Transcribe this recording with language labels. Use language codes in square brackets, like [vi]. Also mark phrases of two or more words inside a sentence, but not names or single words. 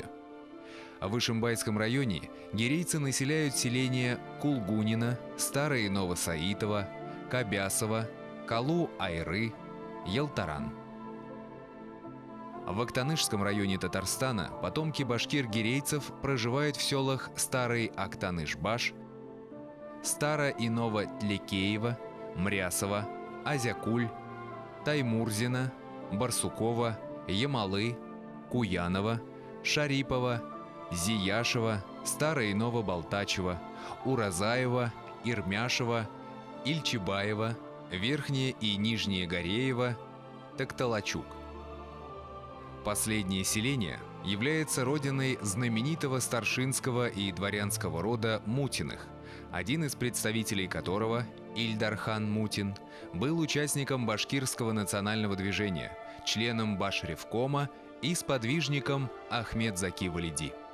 [ru] В Ишимбайском районе гирейцы населяют селения Кулгунина, Старое и Новосаитово, Кабясово, Калу-Айры, Елтаран. В Актанышском районе Татарстана потомки башкир-гирейцев проживают в селах Старый Актанышбаш, Старо и Ново-Тлекеево, Мрясово, Азякуль, Таймурзина, Барсукова, Ямалы, Куянова, Шарипово, Зияшево, Старое и Новобалтачево, Уразаево, Ирмяшево, Ильчебаево, Верхнее и Нижнее Гореево, Такталачук. Последнее селение является родиной знаменитого старшинского и дворянского рода Мутиных, один из представителей которого, Ильдархан Мутин, был участником башкирского национального движения, членом Башревкома и сподвижником Ахмед Заки Валиди.